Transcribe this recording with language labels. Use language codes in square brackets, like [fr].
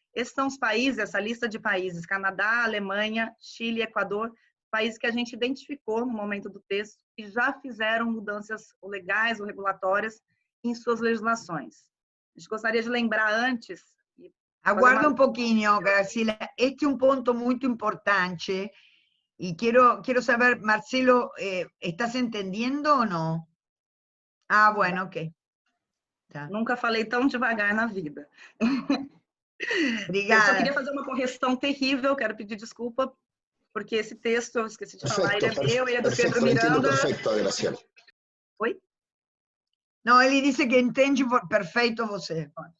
[pt] Esses são os países, essa lista de países, Canadá, Alemanha, Chile, Equador, países que a gente identificou no momento do texto e já fizeram mudanças legais ou regulatórias em suas legislações. A gente gostaria de lembrar antes... [es] Aguarda un poquito, Graciela. Este es un punto muy importante y quiero saber, Marcelo, ¿estás entendiendo o no? Ah, bueno, ok. Tá. [pt] Nunca falei tão devagar na vida. Obrigada. Eu só queria fazer uma correção terrível, quero pedir desculpa, porque esse texto, eu esqueci de falar, ele é meu, ele é do Pedro Miranda. Perfeito, Graciela. Oi? Não, ele disse que entende perfeito você.